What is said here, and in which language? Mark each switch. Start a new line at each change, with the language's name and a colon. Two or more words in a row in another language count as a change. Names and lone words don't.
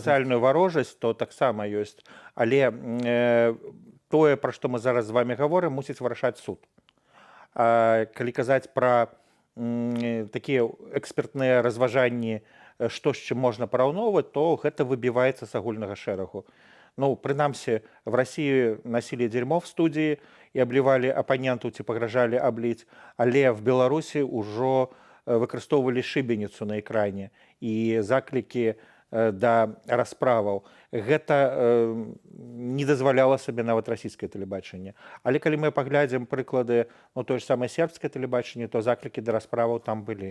Belarusian: Сацыяльную варожасць, то таксама ёсць. Але тое, пра што мы зараз з вами гаворым, мусіць вырашаць суд. Калі казаць пра такія экспертныя разважанні, што з чым можна параўноўваць, то гэта выбіваецца з агульнага шэрагу. Прынамсі,
Russian: в России носили дерьмо в студии и обливали оппоненту,
Belarusian: ці пагражалі абліць, але в Беларусі ўжо выкарыстоўвалі шыбеніцу на экране і заклікі да расправаў. Гэта не дазваляла сабе нават расійскае тэлебачанне. Але калі мы паглядзім прыклады тое ж самае сербскае тэлебачанне, то заклікі да расправаў там былі.